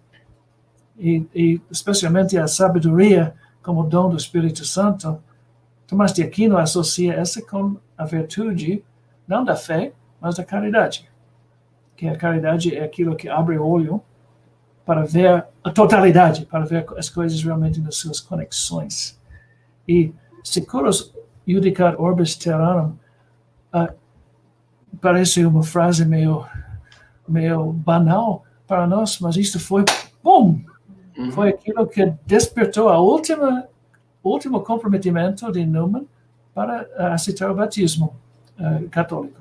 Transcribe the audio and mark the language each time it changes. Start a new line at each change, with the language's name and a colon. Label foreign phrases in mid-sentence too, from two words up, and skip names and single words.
Portuguese: E especialmente a sabedoria como dom do Espírito Santo, Tomás de Aquino associa essa com a virtude, não da fé, mas da caridade. Que a caridade é aquilo que abre o olho para ver a totalidade, para ver as coisas realmente nas suas conexões. E
Latin: securos judicat orbis terrarum
Portuguese: parece uma frase meio banal para nós, mas isto foi, foi aquilo que despertou o último comprometimento de Newman para aceitar o batismo católico.